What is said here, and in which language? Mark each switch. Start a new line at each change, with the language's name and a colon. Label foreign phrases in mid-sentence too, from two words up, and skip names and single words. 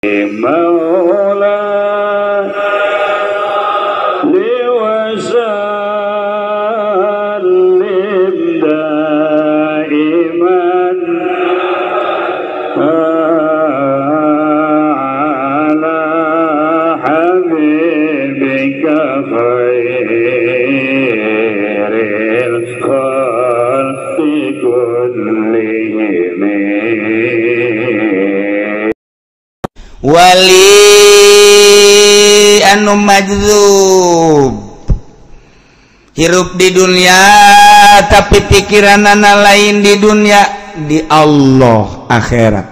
Arabic: مولا لوسلم دائما على حبيبك خير الخلق كلهم
Sundanese: wali anu majdzub hirup di dunia tapi pikiranana lain di dunia di Allah akhirat.